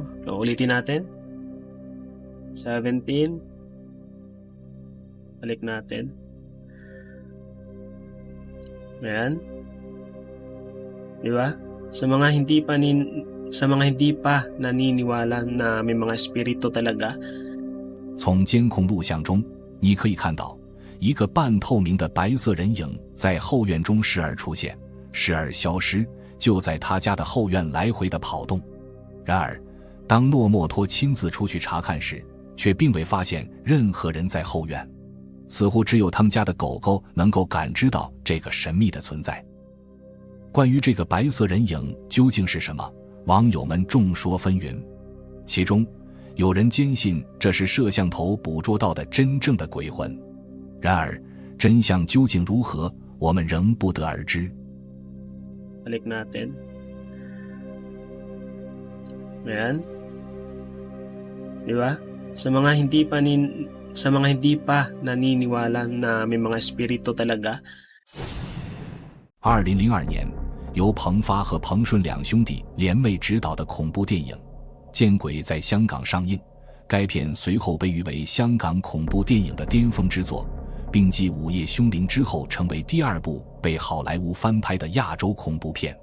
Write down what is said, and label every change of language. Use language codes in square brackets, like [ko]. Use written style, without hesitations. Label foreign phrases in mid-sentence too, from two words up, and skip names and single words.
[tl] Ulitin natin. 17. Balik natin. Ayan. Di ba? Sa mga hindi pa naniniwala na may mga espiritu talaga. [zh] 从监控录像中，你可以看到一个半透明的白色人影在后院中时而出现，时而消失，就在他家的后院来回的跑动。然而，当诺莫托亲自出去查看时，却并未发现任何人在后院，似乎只有他们家的狗狗能够感知到这个神秘的存在。关于这个白色人影究竟是什么，网友们众说纷纭，其中有人坚信这是摄像头捕捉到的真正的鬼魂。然而，真相究竟如何，我们仍不得而知。 [tl] Balik natin. Ayan. Di ba? Sa mga hindi pa naniniwala na may mga espiritu talaga. [zh] 2002 年，由彭发和彭顺两兄弟联袂执导的恐怖电影《见鬼》在香港上映。该片随后被誉为香港恐怖电影的巅峰之作，并继《午夜凶铃》之后成为第2部被好莱坞翻拍的亚洲恐怖片。